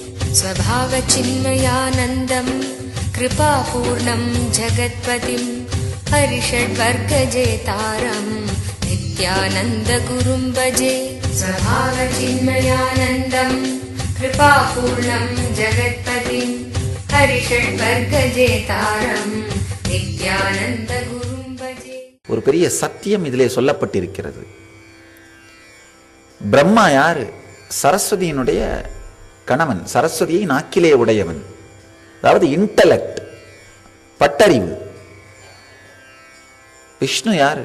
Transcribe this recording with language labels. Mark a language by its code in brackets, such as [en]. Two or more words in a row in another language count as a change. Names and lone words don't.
[sa] स्वभावचिन्मयानन्दम् कृपापूर्णं जगत्पतिं हरिषड्वर्गजेतारम् नित्यानन्दगुरुं भजे। स्वभावचिन्मयानन्दम् कृपापूर्णं जगत्पतिं हरिषड्वर्गजेतारम् नित्यानन्दगुरुं भजे। [ta] ஒரு பெரிய சத்தியம் இதிலே சொல்லப்பட்டிருக்கிறது. பிரம்மா யாரு? சரஸ்வதியினுடைய கணவன், சரஸ்வதியை நாக்கிலே உடையவன், அதாவது இன்டலெக்ட், பட்டறிவு. விஷ்ணு யாரு?